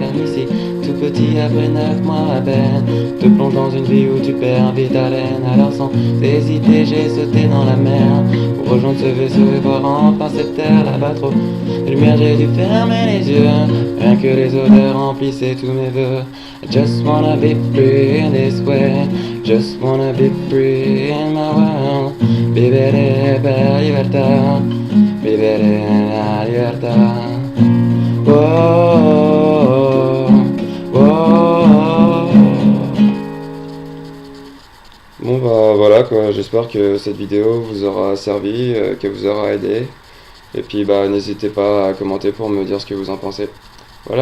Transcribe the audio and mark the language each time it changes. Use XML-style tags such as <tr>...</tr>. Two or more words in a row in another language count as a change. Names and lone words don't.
<fr>Car ici, tout petit, après 9 mois à peine, te plonge dans une vie où tu perds vite haleine. Alors sans hésiter, j'ai sauté dans la mer pour rejoindre ce vaisseau et voir enfin cette terre là-bas trop de lumière. J'ai dû fermer les yeux, rien que les odeurs remplissaient tous mes vœux.</fr> <en>I just wanna be free in this way, just wanna be free in my world.</en> <it>Vivere per libertà, vivere la libertà. Oh, oh, oh.</it> <fr>Bon bah voilà quoi, j'espère que cette vidéo vous aura servi, qu'elle vous aura aidé. Et puis bah n'hésitez pas à commenter pour me dire ce que vous en pensez.</fr>